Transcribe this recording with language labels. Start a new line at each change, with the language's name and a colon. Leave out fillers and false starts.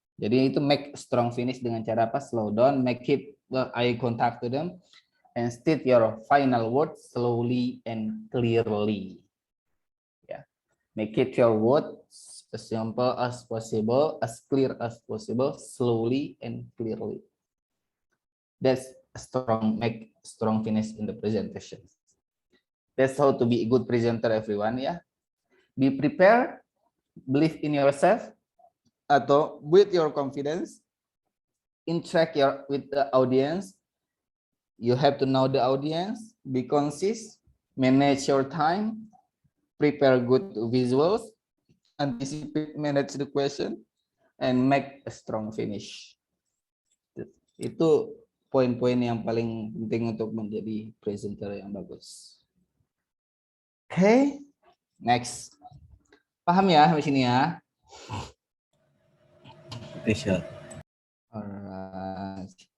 Indonesian: Jadi itu
English: make strong finish
Indonesian: dengan cara apa?
English: Slow down, make it eye contact to them, and state your final words slowly and clearly. Yeah. Make it your words as simple as possible, as clear as possible, slowly and clearly. That's make strong finish in the presentation. That's how to be a good presenter, everyone. Yeah. Be prepared, believe in yourself, atau with your confidence, interact with the audience. You have to know the audience, be concise, manage your time, prepare good visuals, anticipate, manage the question, and make a strong finish.
Indonesian: Itu poin-poin yang paling penting untuk menjadi presenter yang bagus. Oke, next. Paham ya di sini ya? Bisa.
English: Alright.